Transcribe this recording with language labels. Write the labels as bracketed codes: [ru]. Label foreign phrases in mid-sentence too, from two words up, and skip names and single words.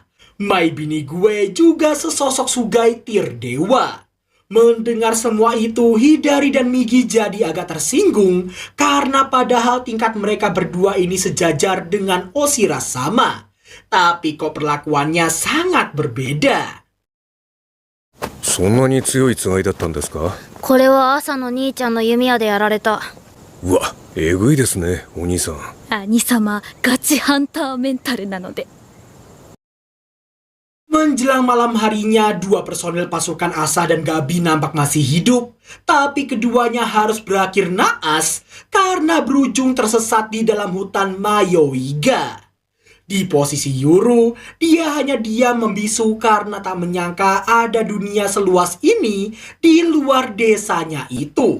[id] My Bini gue juga sesosok Sugai tir dewa. Mendengar semua itu, Hidari dan Migi jadi agak tersinggung karena padahal tingkat mereka berdua ini sejajar dengan Oshira sama. Tapi kok perlakuannya sangat berbeda. [ja] そんなに強いつがいだったんですか。これは朝の兄ちゃんの弓矢でやられた。うわ、えぐいですね、お兄さん。兄様、ガチハンターメンタルなので。 [id] Menjelang malam harinya, 2 personel pasukan Asa dan Gabi nampak masih hidup. Tapi keduanya harus berakhir naas karena berujung tersesat di dalam hutan Mayoiga. Di posisi Yuru, dia hanya diam membisu karena tak menyangka ada dunia seluas ini di luar desanya itu.